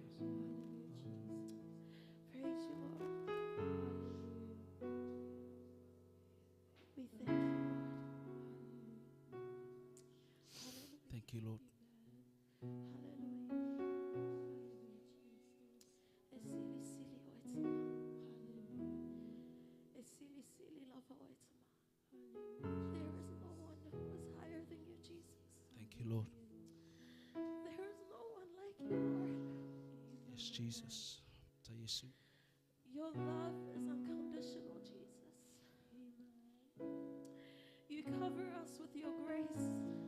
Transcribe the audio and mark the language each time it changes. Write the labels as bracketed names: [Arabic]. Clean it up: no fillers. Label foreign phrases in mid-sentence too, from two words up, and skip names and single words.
[English] Praise you, Lord. We thank you, Lord. Hallelujah. Thank you, Lord. [Samoan] Hallelujah. Esili sili oitama. Esili sili lava oitama. [English] There is no one who is higher than you, Jesus. Thank you, Lord. There is no one like you, Lord. Yes, Jesus. [Samoan] Ta Yesu. [English] Your love is unconditional, Jesus. You cover us with your grace.